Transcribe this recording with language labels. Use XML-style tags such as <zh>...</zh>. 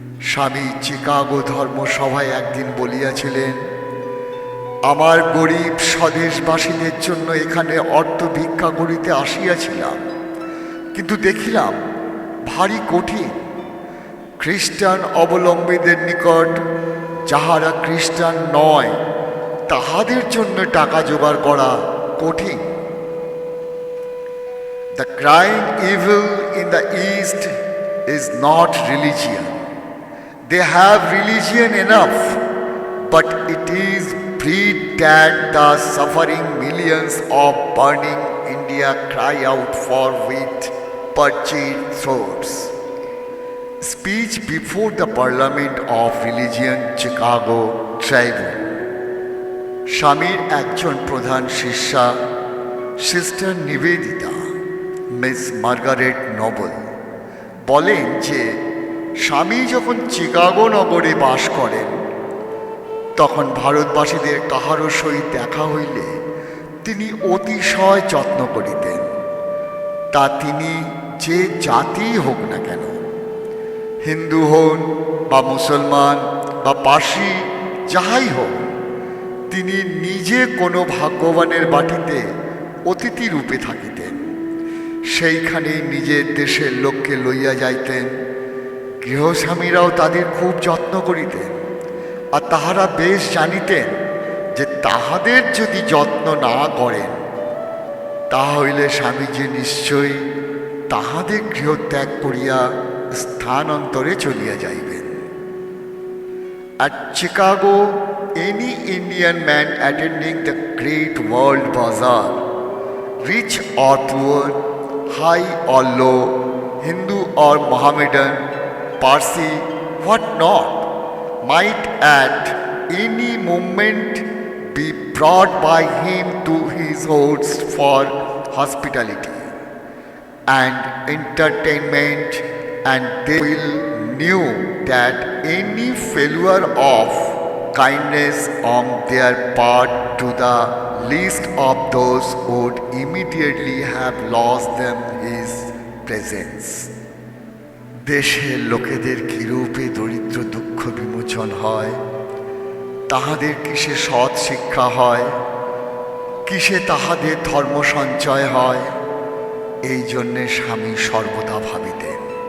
<bn>স্বামী চিকাগো ধর্মসভায় একদিন বলিয়াছিলেন, আমার গরিব স্বদেশবাসীদের জন্য এখানে অর্থ ভিক্ষা করিতে আসিয়াছিলাম, কিন্তু দেখিলাম ভারী কঠিন। খ্রিস্টান অবলম্বীদের নিকট, যাহারা খ্রিস্টান নয়, তাহাদের জন্য টাকা জোগাড় করা কঠিন।</bn> <en>The crying evil in the East is not religion. They have religion enough, but it is breed that the suffering millions of burning India cry out for with parched throats. Speech before the Parliament of Religion, Chicago Tribune.</en> <bn>স্বামীর একজন প্রধান শিষ্যা sister Nivedita miss Margaret Nobel বলেন যে স্বামী যখন চিকাগো নগরে বাস করেন তখন ভারতবাসীদের কাহারও সহিত দেখা হইলে তিনি অতিশয় যত্ন করিতেন, তা তিনি যে জাতিই হোক না কেন, হিন্দু হন বা মুসলমান বা পার্সি যাহাই হোক, তিনি নিজে কোনো ভাগ্যবানের বাটিতে অতিথি রূপে থাকিতেন। সেইখানে নিজের দেশের লোককে লইয়া যাইতেন। গৃহস্বামীরাও তাদের খুব যত্ন করিতেন, আর তাহারা বেশ জানিতেন যে তাহাদের যদি যত্ন না করেন তাহা হইলে স্বামীজি নিশ্চয়ই তাহাদের গৃহত্যাগ করিয়া স্থানান্তরে চলিয়া যাইবেন।</bn> <en>At Chicago, any Indian man attending the great world bazaar, rich or poor, high or low, Hindu or Mohammedan, Parsi, what not, might at any moment be brought by him to his host for hospitality and entertainment, and they will knew that any failure of kindness on their part to the least of those would immediately have lost them his presence.</en> <bn>দেশের লোকেদের কিরূপে দরিদ্র দুঃখ বিমোচন হয়, তাহাদের কিসে সৎ শিক্ষা হয়, কিসে তাহাদের ধর্ম সঞ্চয় হয়, এই জন্যে স্বামী সর্বদা ভাবিতেন।</bn>